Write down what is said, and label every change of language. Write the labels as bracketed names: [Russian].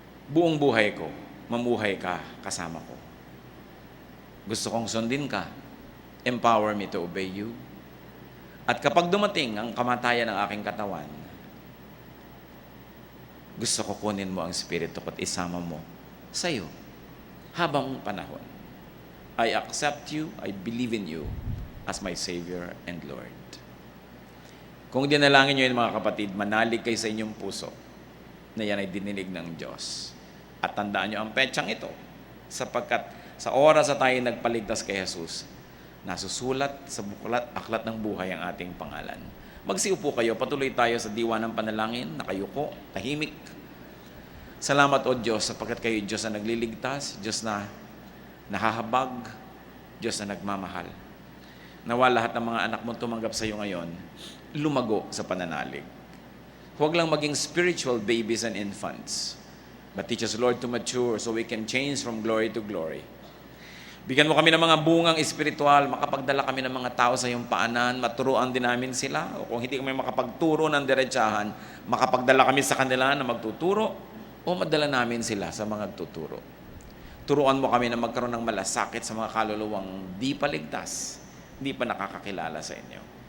[Filipino] Buong buhay ko, mamuhay ka kasama ko. Gusto kong sundin ka. [English] Empower me to obey you. [Filipino] At kapag dumating ang kamatayan ng aking katawan, gusto ko kunin mo ang espiritu ko at isama mo sa iyo habang panahon. [English] I accept you, I believe in you as my Savior and Lord. [Filipino] Kung dinalangin nyo yun mga kapatid, manalig kayo sa inyong puso na yan ay dininig ng Diyos. At tandaan nyo ang petsang ito, sapagkat sa oras na tayo nagpaligtas kay Jesus, nasusulat sa aklat ng buhay ang ating pangalan. Magsiupo kayo, patuloy tayo sa diwa ng panalangin, nakayuko, tahimik. Salamat o Diyos, sapagkat kayo Diyos na nagliligtas, Diyos na nahahabag, Diyos na nagmamahal. Nawa lahat ng mga anak mo tumanggap sa iyo ngayon, lumago sa pananalig. Huwag lang maging [English] spiritual babies and infants, but teach us, Lord, to mature so we can change from glory to glory. [Filipino] Bigyan mo kami ng mga bungang espiritual, makapagdala kami ng mga tao sa iyong paanan, maturuan din namin sila, o kung hindi kami makapagturo ng diretsahan, makapagdala kami sa kanila na magtuturo, o madala namin sila sa mga tuturo. Turuan mo kami na magkaroon ng malasakit sa mga kaluluwang di pa ligtas, di pa nakakakilala sa inyo.